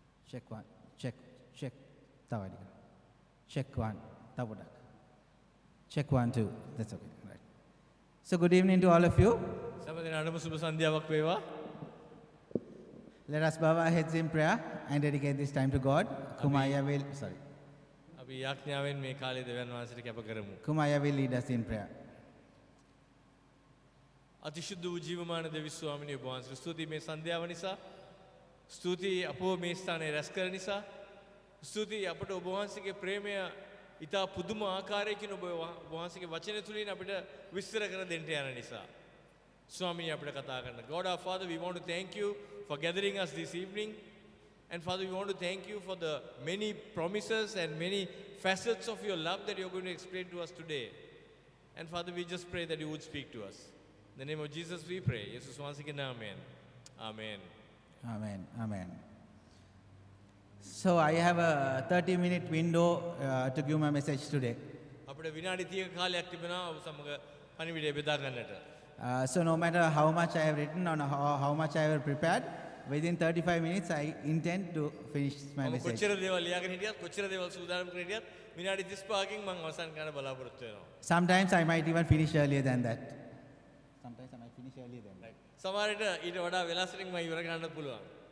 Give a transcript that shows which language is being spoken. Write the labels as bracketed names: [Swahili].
[English] Check 1, check. [Sinhala] Tawadi kara. [English] Check 1, [Sinhala] tawadak. [English] Check 1, 2. That's okay. Right. So good evening to all of you. [Sinhala] සමදෙනාටම සුබ සන්ධ්‍යාවක් වේවා. [English] Let us bow our heads in prayer and dedicate this time to God. Kumaya will [Sinhala] අපි යාඥාවෙන් මේ කාලේ දෙවියන් වහන්සේට කැප කරමු. [English] Kumaya will lead us in prayer. [Sinhala] අතිශුද්ධ වූ ජීවමාන දෙවි ස්වාමිනේ ඔබ වහන්සේට ස්තුතියි මේ සන්ධ්‍යාව නිසා. ස්තුතියි අපෝ මේ ස්ථානයේ රැස් කර නිසා. ස්තුතියි අපට ඔබ වහන්සේගේ ප්‍රේමය ඊට පුදුම ආකාරයකින් ඔබ වහන්සේගේ වචනය තුලින් අපිට විස්තර කර දෙන්න යන නිසා. ස්වාමීනි අපිට කතා කරන්න. [English] God our Father, we want to thank you for gathering us this evening. And Father, we want to thank you for the many promises and many facets of your love that you're going to explain to us today. And Father, we just pray that you would speak to us. In the name of Jesus we pray. Jesus once again, amen. Amen. Amen. Amen. So I have a 30-minute window to give my message today. [Sinhala] අපිට විනාඩි 30ක කාලයක් තිබෙනවා ඔබ සමග පණිවිඩය බෙදා ගන්නට. [English] So no matter how much I have written or how much I have prepared, within 35 minutes I intend to finish my [Sinhala] මම [English] message. [Sinhala] කොච්චර දේවල් ලියාගෙන හිටියත් කොච්චර දේවල් සූදානම් කරගෙන හිටියත් විනාඩි 35කින් මම අවසන් කරන්න බලාපොරොත්තු වෙනවා. [English] Sometimes I might even finish earlier than that. Sometimes I might finish earlier than that. [Sinhala] සමහර විට ඊට වඩා වෙලාසකින් මම ඉවර කරන්නත් පුළුවන්.